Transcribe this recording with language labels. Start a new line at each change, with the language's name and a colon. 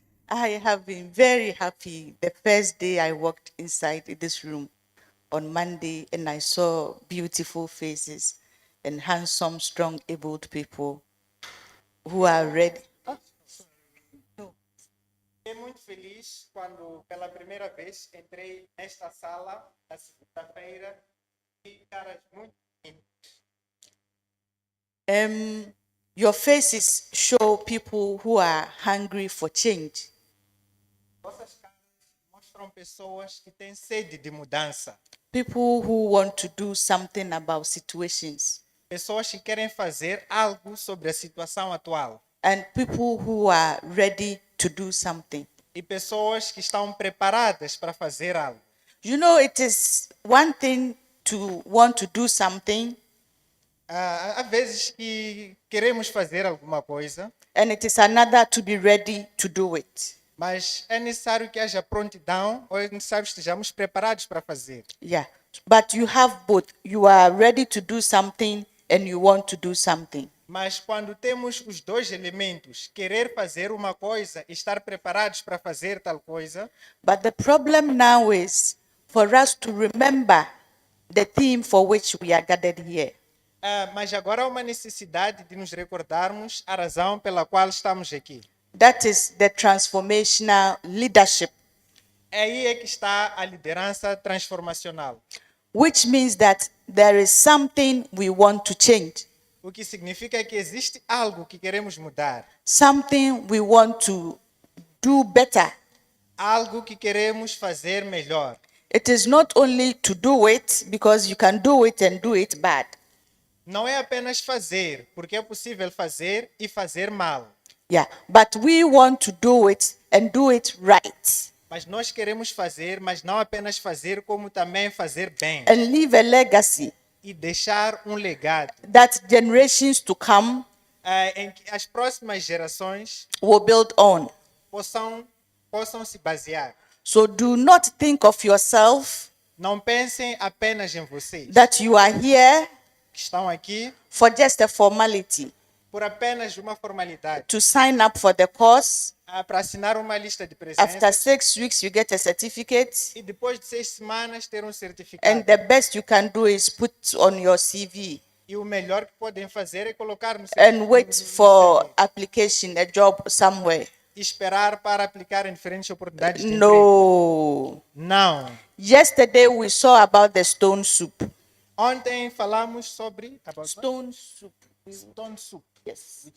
English: I have been very happy the first day I walked inside this room on Monday and I saw beautiful faces and handsome, strong, able people who are ready.
Portuguese: Fiquei muito feliz quando, pela primeira vez, entrei nesta sala na segunda-feira e caras muito bonitas.
English: Your faces show people who are hungry for change.
Portuguese: Vossas caras mostram pessoas que têm sede de mudança.
English: People who want to do something about situations.
Portuguese: Pessoas que querem fazer algo sobre a situação atual.
English: And people who are ready to do something.
Portuguese: E pessoas que estão preparadas para fazer algo.
English: You know, it is one thing to want to do something,
Portuguese: Há vezes que queremos fazer alguma coisa,
English: and it is another to be ready to do it.
Portuguese: mas é necessário que haja prontidão ou é necessário que estejamos preparados para fazer.
English: Yeah. But you have both. You are ready to do something and you want to do something.
Portuguese: Mas quando temos os dois elementos, querer fazer uma coisa e estar preparados para fazer tal coisa,
English: But the problem now is for us to remember the theme for which we are gathered here.
Portuguese: mas agora há uma necessidade de nos recordarmos a razão pela qual estamos aqui.
English: That is the transformational leadership,
Portuguese: Aí é que está a liderança transformacional,
English: which means that there is something we want to change,
Portuguese: o que significa que existe algo que queremos mudar,
English: something we want to do better.
Portuguese: algo que queremos fazer melhor.
English: It is not only to do it because you can do it and do it bad.
Portuguese: Não é apenas fazer, porque é possível fazer e fazer mal.
English: Yeah, but we want to do it and do it right
Portuguese: Mas nós queremos fazer, mas não apenas fazer, como também fazer bem.
English: and leave a legacy
Portuguese: E deixar um legado
English: that generations to come
Portuguese: em que as próximas gerações
English: will build on.
Portuguese: possam se basear.
English: So do not think of yourself
Portuguese: Não pensem apenas em vocês,
English: that you are here
Portuguese: que estão aqui
English: for just a formality,
Portuguese: por apenas uma formalidade.
English: to sign up for the course.
Portuguese: Para assinar uma lista de
English: After
Portuguese: presença
English: 6 weeks, you get a certificate,
Portuguese: e depois de 6 semanas ter um certificado.
English: and the best you can do is put on your CV
Portuguese: E o melhor que podem fazer é colocar no
English: and wait
Portuguese: CV
English: for application, a job somewhere.
Portuguese: e esperar para aplicar em diferentes oportunidades de emprego.
English: No.
Portuguese: Não.
English: Yesterday we saw about the stone soup.
Portuguese: Ontem falamos sobre
English: Stone soup. stone soup. Yes.